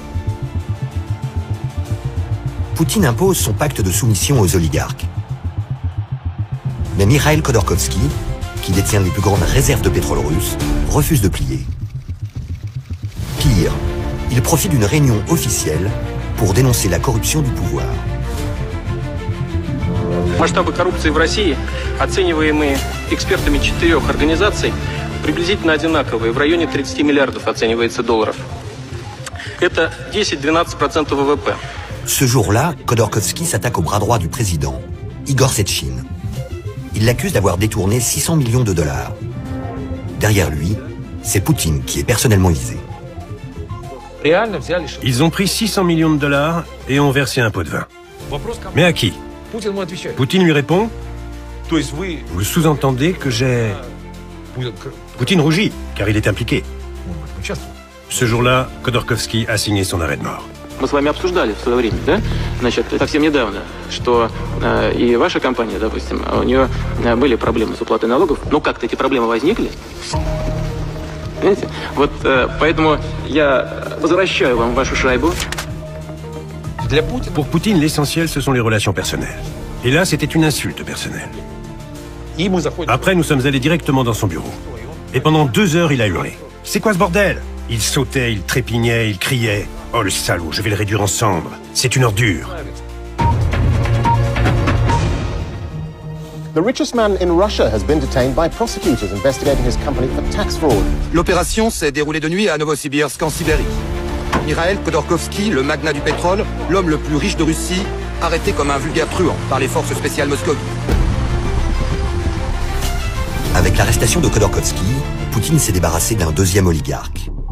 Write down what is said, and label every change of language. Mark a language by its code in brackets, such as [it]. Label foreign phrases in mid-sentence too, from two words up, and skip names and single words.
[fr] Poutine impose son pacte de soumission aux oligarques. Mais Mikhail Khodorkovsky, qui détient les plus grandes réserves de pétrole russe, refuse de plier. Pire, il profite d'une réunion officielle pour dénoncer la corruption du pouvoir. [ru] Масштабы коррупции в России, оцениваемые экспертами 4 организаций, приблизительно одинаковые. В районе 30 миллиардов оценивается долларов. Это 10-12% ВВП. [fr] Ce jour-là, Khodorkovsky s'attaque au bras droit du président, Igor Sechin. Il l'accuse d'avoir détourné 600 millions de $. Derrière lui, c'est Poutine qui est personnellement visé. Ils ont pris 600 millions de $ et ont versé un pot de vin. Mais à qui? Poutine lui répond, vous sous-entendez que j'ai... Poutine rougit, car il est impliqué. Ce jour-là, Khodorkovsky a signé son arrêt de mort. [ru] Мы с вами обсуждали в свое время, да? Значит, совсем недавно, что и ваша компания, допустим, у нее были проблемы с уплатой налогов. Ну, как-то эти проблемы возникли. Понимаете? Вот поэтому я возвращаю вам вашу шайбу. [fr] Pour Poutine, l'essentiel, ce sont les relations personnelles. Et là, c'était une insulte personnelle. Après, nous sommes allés directement dans son bureau. Et pendant 2 heures, il a hurlé. « C'est quoi ce bordel ?» Il sautait, il trépignait, il criait. « Oh, le salaud, je vais le réduire en cendres. C'est une ordure. » [en] The richest man in Russia has been detained by prosecutors investigating his company for tax fraud. [fr] L'opération s'est déroulée de nuit à Novosibirsk, en Sibérie. Mikhail Khodorkovsky, le magnat du pétrole, l'homme le plus riche de Russie, arrêté comme un vulgaire truand par les forces spéciales moscovites. Avec l'arrestation de Khodorkovsky, Poutine s'est débarrassé d'un deuxième oligarque.